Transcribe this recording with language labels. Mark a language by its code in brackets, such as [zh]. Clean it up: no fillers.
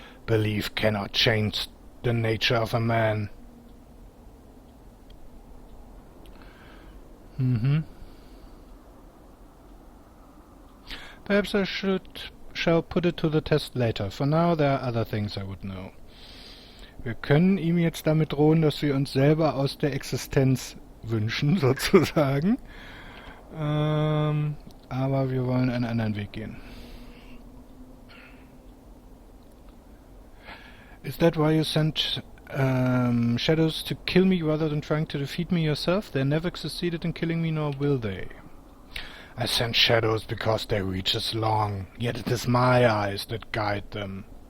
[en] Belief cannot change the nature of a man. Perhaps I shall put it to the test later. For now, there are other things I would know. [de] Wir können ihm jetzt damit drohen, dass wir uns selber aus der Existenz wünschen, sozusagen. Aber wir wollen einen anderen Weg gehen. [en] Is that why you sent shadows to kill me rather than trying to defeat me yourself? They never succeeded in killing me, nor will they. I sent shadows because they reach as long, yet it is my eyes that guide them.